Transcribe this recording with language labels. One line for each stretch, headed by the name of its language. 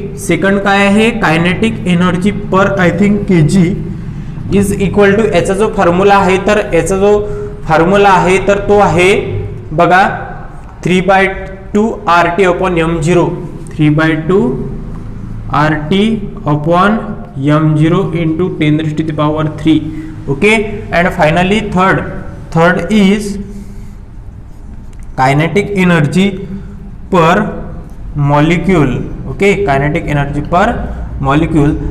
Marathi: Second काय आहे kinetic energy per
English: I think KG is equal to,
Marathi: याचा जो फॉर्म्युला आहे तर याचा जो फॉर्म्युला आहे तर तो आहे बघा 3/2 RT upon m0, 3/2 RT upon m0 into 10⁻³ okay.
English: and finally third is kinetic energy per molecule.
Marathi: Okay, kinetic energy per molecule.